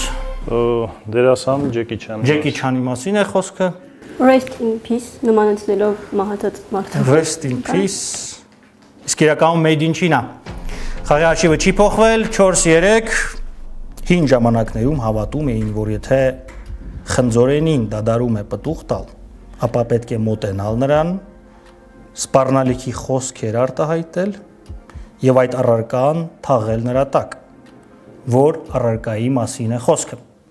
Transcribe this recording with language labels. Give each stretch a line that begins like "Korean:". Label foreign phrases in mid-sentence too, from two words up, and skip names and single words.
Armenian: Դերասան Ջեկի Չան։ Ջեկի Չանի մասին է խոսքը։
English: Rest in peace,
Armenian: նմանեցնելով մահացած մարդու։
English: Rest in peace։
Armenian: Իսկ իրականում
English: made in China։
Armenian: Խաղի արշիվը չի փոխվել, 4-3 հին ժամանակներում հավատում էին, որ եթե խնձորենին դադարում է պտուղ տալ, ապա պետք է մոտենալ նրան, սպառնալիքի խոսքեր արտահայտել եւ այդ առարկան թաղել նրա տակ, որ առարկայի մասին է խոսքը։